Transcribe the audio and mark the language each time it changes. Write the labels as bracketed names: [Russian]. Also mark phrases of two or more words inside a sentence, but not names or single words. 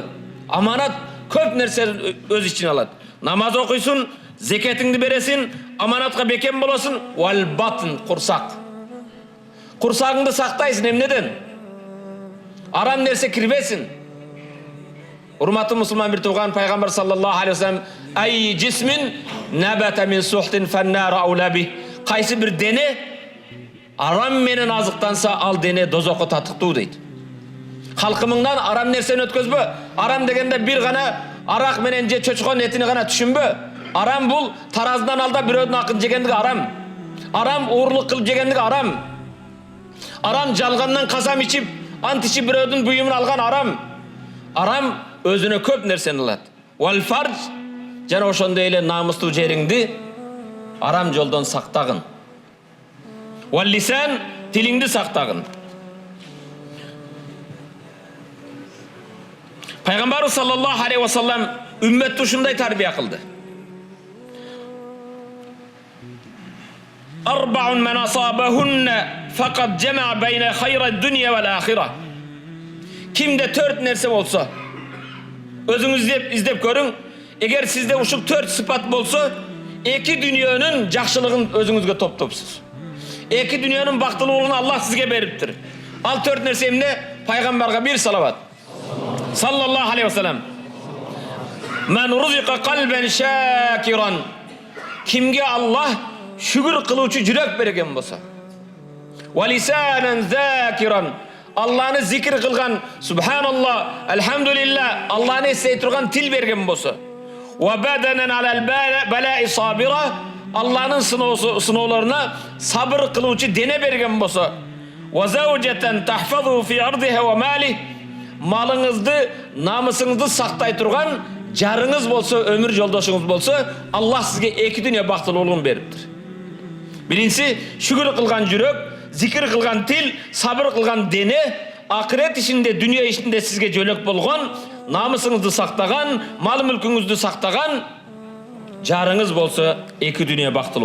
[Kyrgyz] Аманат көп нерсени өз ичине алат. Намаз окуйсуң, закатыңды бересиң, аманатка бекен болосуң, [Arabic] والبطن, [Kyrgyz] курсак. Курсагыңды сактайсың эмнеден? Арам нерсе кирбесин. Урматтуу мусулман бир тууган, пайгамбар [Arabic] صلى الله عليه وسلم أي جسم نبت من سحت فالنار أولى به. [Kyrgyz] Кайсы бир дене арам менен азыктанса, ал дене дозокко татыктуу дейт. Халкымыңдан арам нерсени өткөзбө. Арам дегенде бир гана арак менен же чочкон этини гана түшүнбө. Арам бул тараздан алда бирөөдүн акын жегендиги арам. Арам уурлук кылып жегендиги арам. Арам жалгандан касам ичип, ант ичип бирөөдүн буюмун алган арам. Арам өзүнө көп нерсени алат. [Arabic] والفرج, [Kyrgyz] жана ошондой эле намустуу жериңди арам жолдон сактагын. [Arabic] واللسان, [Kyrgyz] тилиңди сактагын. Пайгамбарыбыз [Arabic] صلى الله عليه وسلم [Kyrgyz] үммөттү ушундай тарбия кылды. [Arabic] أربع من أصابهن فقد جمع بين خير الدنيا والآخرة. [Kyrgyz] Кимде 4 нерсе болсо, өзүңүз издеп көрүң. Эгер сизде ушул 4 сыпат болсо, 2 дүйнөнүн жакшылыгын өзүңүзгө топтопсуз. 2 дүйнөнүн бактылуулугун Аллах сизге бериптир. Ал 4 нерсе эмне? Пайгамбарга бир салават. [Arabic] صلى الله عليه وسلم. من رزق قلبا شاكرا. [Kyrgyz] Кимге Аллах шүгүр кылуучу жүрөк берген болсо. [Arabic] ولسانا ذاكرا. [Kyrgyz] Алланы зикир кылган, [Arabic] سبحان الله الحمد لله, [Kyrgyz] Алланы эстей турган тил берген болсо. [Arabic] وبدنا على البلاء صابرا. [Kyrgyz] Алланын сыноолоруна сабыр кылуучу дене берген болсо. [Arabic] وزوجة تحفظ في عرضها وماله. [Kyrgyz] Малыңызды, намысыңызды сактай турган жарыңыз болсо, өмүр жолдошуңуз болсо, Аллах сизге 2 дүйнө бактылуулугун бериптир. Биринчи, шүгүр кылган жүрөк, зикир кылган тил, сабыр кылган дене, акырет ишинде, дүнүйө ишинде сизге жөлөк болгон, намысыңызды сактаган, мал мүлкүңүздү сактаган жарыңыз болсо 2 дүйнө бактылуу.